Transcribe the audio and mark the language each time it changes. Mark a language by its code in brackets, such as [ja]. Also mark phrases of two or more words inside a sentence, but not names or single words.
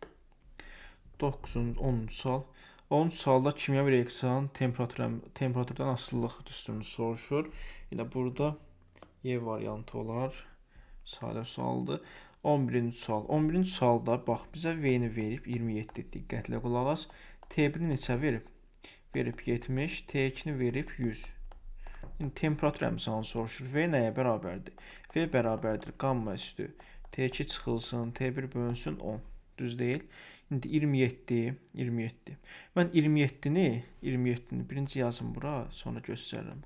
[az] 10-cu sual. 10-cu sualda kimyəvi reaksiyanın temperaturdan asıllıq düsturunu soruşur. Elə burada Y variantı olar. Sadə sualdır. 11-ci sual. 11-ci sualda bax bizə V-ni verib 27. Diqqətlə qulaq as. T1-i neçə verib? Verib 70. T2-ni verib 100. İndi temperatur əmsalını soruşur. V nəyə bərabərdir? V bərabərdir qamma üstü T2 çıxılsın T1 bölünsün 10. Düz deyil. İndi 27. Mən 27-ni birinci yazım bura, sonra göstərirəm.